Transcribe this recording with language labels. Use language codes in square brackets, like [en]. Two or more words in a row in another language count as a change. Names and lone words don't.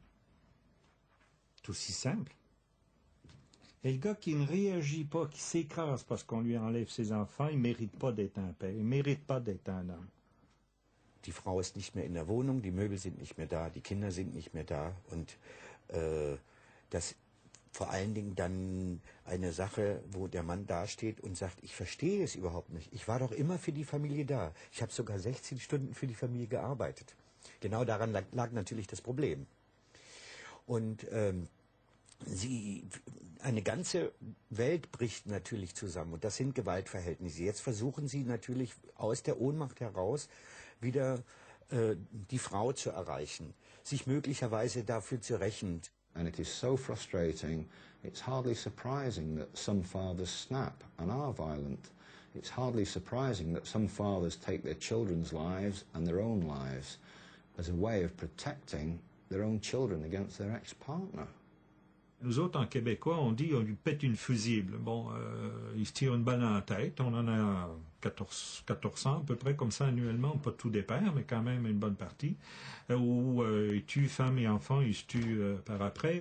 [fr] C'est aussi simple. Et le gars qui ne réagit pas, qui s'écrase parce qu'on lui enlève ses enfants, il mérite pas d'être un père, il mérite pas d'être un homme. [de] Die Frau ist nicht mehr in der Wohnung, die Möbel sind nicht mehr da, die Kinder sind nicht mehr da und das vor allen Dingen dann eine Sache, wo der Mann dasteht und sagt, ich verstehe es überhaupt nicht. Ich war doch immer für die Familie da. Ich habe sogar 16 Stunden für die Familie gearbeitet. Genau daran lag natürlich das Problem. Und eine ganze Welt bricht natürlich zusammen und das sind Gewaltverhältnisse. Jetzt versuchen sie natürlich aus der Ohnmacht heraus wieder die Frau zu erreichen, sich möglicherweise dafür zu rächen. [en] And it is so frustrating, it's hardly surprising that some fathers snap and are violent. It's hardly surprising that some fathers take their children's lives and their own lives as a way of protecting their own children against their ex-partner. [fr] Nous autres, en québécois, on dit on lui pète une fusible. Bon, il se tire une balle dans la tête. On en a 1400 à peu près comme ça annuellement, pas tous des pères, mais quand même une bonne partie. Où il tue femme et enfants, il se tue par après.